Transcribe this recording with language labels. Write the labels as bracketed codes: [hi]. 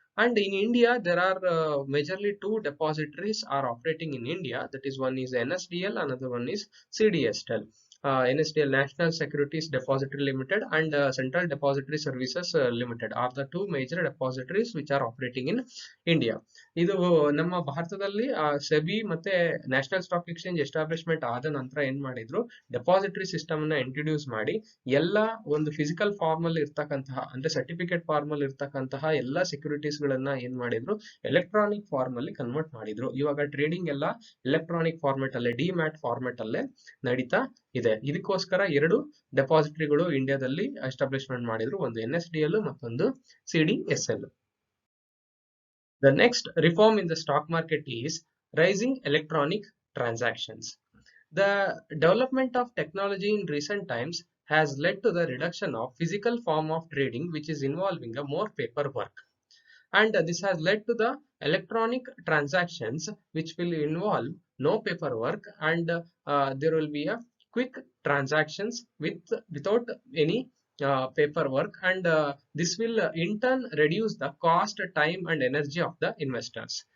[en] And in India, there are majorly two depositories are operating in India. That is, one is NSDL, another one is CDSL. NSDL, National Securities Depository Limited, and Central Depository Services Limited are the two major depositories which are operating in India. [kn] ಇದು ನಮ್ಮ ಭಾರತದಲ್ಲಿ SEBI ಮತ್ತೆ national stock exchange establishment ಆದ ನಂತರ ಏನ್ ಮಾಡಿದ್ರು, depository system ನ introduce ಮಾಡಿ ಎಲ್ಲ ಒಂದು ಫಿಸಿಕಲ್ ಫಾರ್ಮ್ ಅಲ್ಲಿ ಇರ್ತಕ್ಕಂತಹ ಅಂದ್ರೆ ಸರ್ಟಿಫಿಕೇಟ್ ಫಾರ್ಮ್ ಅಲ್ಲಿ ಇರ್ತಕ್ಕಂತಹ ಎಲ್ಲಾ ಸೆಕ್ಯೂರಿಟೀಸ್ ಗಳನ್ನ ಏನ್ ಮಾಡಿದ್ರು, ಎಲೆಕ್ಟ್ರಾನಿಕ್ ಫಾರ್ಮ್ ಅಲ್ಲಿ ಕನ್ವರ್ಟ್ ಮಾಡಿದ್ರು. ಇವಾಗ ಟ್ರೇಡಿಂಗ್ ಎಲ್ಲ ಎಲೆಕ್ಟ್ರಾನಿಕ್ ಫಾರ್ಮೆಟ್ ಅಲ್ಲೇ, ಡಿಮ್ಯಾಟ್ ಫಾರ್ಮೆಟ್ ಅಲ್ಲೇ ನಡೀತಾ ಇದೆ. ಇದಕ್ಕೋಸ್ಕರ ಎರಡು ಡೆಪಾಸಿಟರಿಗಳು ಇಂಡಿಯಾದಲ್ಲಿ ಎಸ್ಟಾಬ್ಲಿಷ್ಮೆಂಟ್ ಮಾಡಿದ್ರು, ಒಂದು NSDL ಮತ್ತೊಂದು CDSL. [en] The next reform in the stock market is rising electronic transactions. The development of technology in recent times has led to the reduction of physical form of trading, which is involving a more paperwork. And this has led to the electronic transactions, which will involve no paperwork, and there will be a quick transactions without any paperwork, and this will in turn reduce the cost, time and energy of the investors.